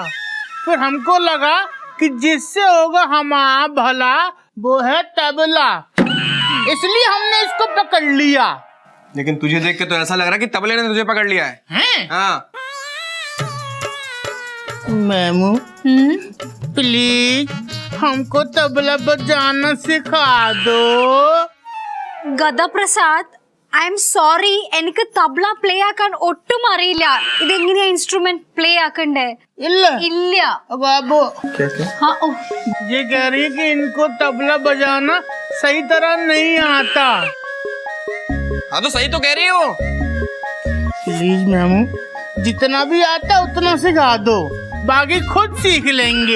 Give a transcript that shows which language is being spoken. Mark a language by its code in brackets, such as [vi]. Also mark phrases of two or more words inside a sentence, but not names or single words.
[hi] फिर हमको लगा कि जिससे होगा हमारा भला वो है तबला, इसलिए हमने इसको पकड़ लिया। लेकिन तुझे देख के तो ऐसा लग रहा है कि तबले ने तुझे पकड़ लिया है। हैं? हाँ। मैमू प्लीज हमको तबला बजाना सिखा दो। [ml] ഗദ പ്രസാദ്, [en] I am sorry, [ml] എനിക്ക് തബ്ല പ്ലേ ആക്കാൻ ഒട്ടും അറിയില്ല. ഇതെങ്ങനെയാ [en] instrument play [ml] ആക്കണ്ടേ? इल्ल ഇല്ല. [hi] बाबू हाँ, ओ, ये कह रही है कि इनको तबला बजाना सही तरह नहीं आता। हाँ तो सही तो कह रही हो। प्लीज मैमू जितना भी आता उतना सिखा दो, बाकी खुद सीख लेंगे।